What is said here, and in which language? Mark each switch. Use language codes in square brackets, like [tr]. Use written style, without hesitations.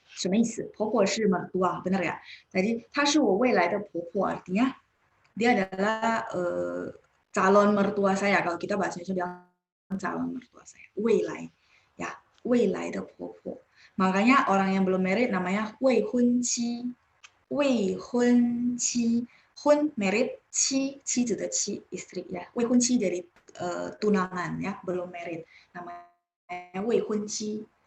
[zh] 什么意思？ [id] 婆婆是 mertua, benar ya? Jadi [zh] 她是我未来的婆婆 [id] artinya dia adalah calon mertua saya. Kalau kita bahasa Indonesia bilang calon mertua saya, 未来 ya, [zh] 未来的婆婆. [id] Makanya orang yang belum married namanya 未婚妻. 未婚妻, 婚 married, 妻子的妻 istri ya. 未婚妻 dari tunangan ya, belum married. Namanya 未婚妻.